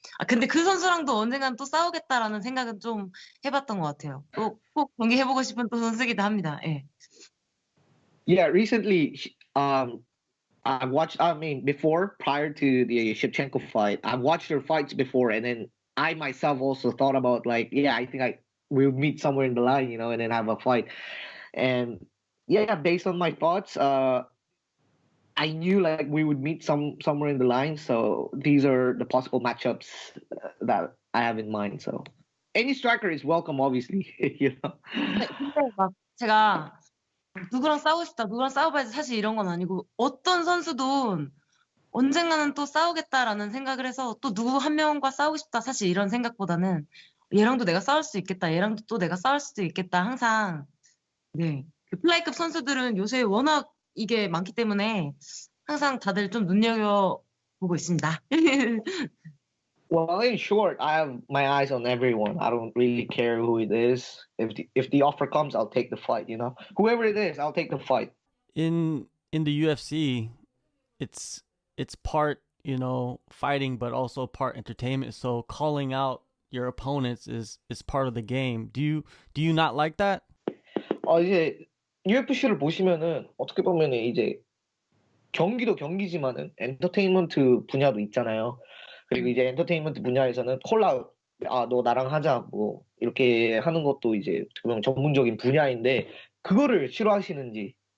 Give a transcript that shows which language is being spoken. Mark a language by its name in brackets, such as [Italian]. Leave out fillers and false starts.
[Korean] 근데 그 선수랑도 언젠간 또 싸우겠다라는 생각은 좀 해봤던 것 같아요. 또 꼭 경기 해보고 싶은 또 선수이기도 합니다. 예. [English] Yeah, recently, I watched. I mean, before, prior to the Shevchenko fight, I've watched her fights before, and then I myself also thought about like, yeah, I think we'll meet somewhere in the line, you know, and then have a fight. And yeah, based on my thoughts, I knew like we would meet somewhere in the line. So these are the possible matchups that I have in mind. So any striker is welcome, obviously, you know. [Korean] 근데 막 제가 누구랑 싸우고 싶다, 누구랑 싸워봐야지 사실 이런 건 아니고 어떤 선수도 언젠가는 또 싸우겠다라는 생각을 해서 또 누구 한 명과 싸우고 싶다 사실 이런 생각보다는 얘랑도 내가 싸울 수 있겠다, 얘랑도 또 내가 싸울 수도 있겠다 항상 그 플라이급 선수들은 요새 워낙 이게 많기 때문에 항상 다들 좀 눈여겨보고 있습니다. [English] Well, in short, I have my eyes on everyone. I don't really care who it is. If the offer comes, I'll take the fight. You know, whoever it is, I'll take the fight. In the UFC, it's part fighting, but also part entertainment. So calling out your opponents is part of the game. Do you not like that? [Korean] 이제 UFC를 보시면은 어떻게 보면은 이제 경기도 경기지만은 엔터테인먼트 분야도 있잖아요. 그리고 이제 엔터테인먼트 분야에서는 콜라웃, 너 나랑 하자, 뭐, 이렇게 하는 것도 이제 그냥 전문적인 분야인데, 그거를 싫어하시는지.